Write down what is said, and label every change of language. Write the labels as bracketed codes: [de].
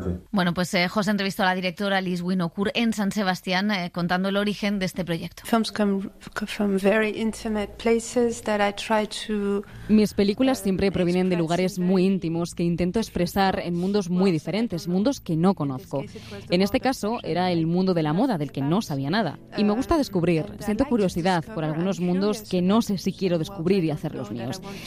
[es] Bueno, pues José entrevistó a la directora Alice Winocourt en San Sebastián contando el origen de este proyecto. [en] Films come from very intimate places that I. [es] Mis películas siempre provienen de lugares muy íntimos que intento expresar en mundos muy diferentes, mundos que no conozco. En este caso, era el mundo de la moda, del que no sabía nada. Y me gusta descubrir, siento curiosidad por algunos mundos que no sé si quiero descubrir y hacerlos míos.